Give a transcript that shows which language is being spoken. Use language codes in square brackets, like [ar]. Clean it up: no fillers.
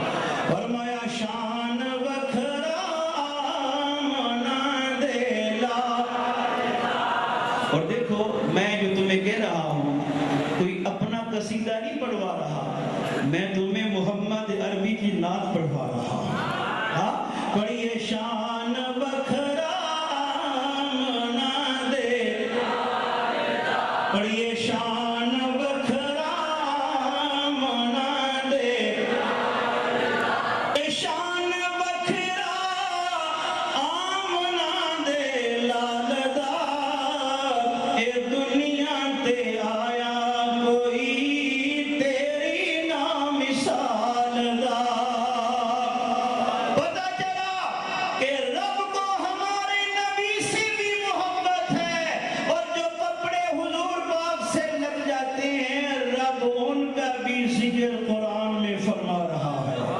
[pa] فرمایا شان وکھرا منا دیلا. [ur] اور دیکھو میں جو تمہیں کہہ رہا ہوں کوئی اپنا قصیدہ نہیں پڑھوا رہا, میں تمہیں محمد عربی کی نعت پڑھوا رہا ہوں. ہاں پڑھیے [pa] شان وکھرا منا دے, پڑھیے شان وکھرا منا دے, اے شان وکھرا آمنا دے لال دا, اے دنیا تے آیا کوئی تیری نا مثال دا. [ur] پتہ چلا کہ رب کو ہمارے نبی سے بھی محبت ہے, اور جو کپڑے حضور پاک سے لگ جاتے ہیں رب ان کا بھی ذکر قرآن میں فرما رہا ہے.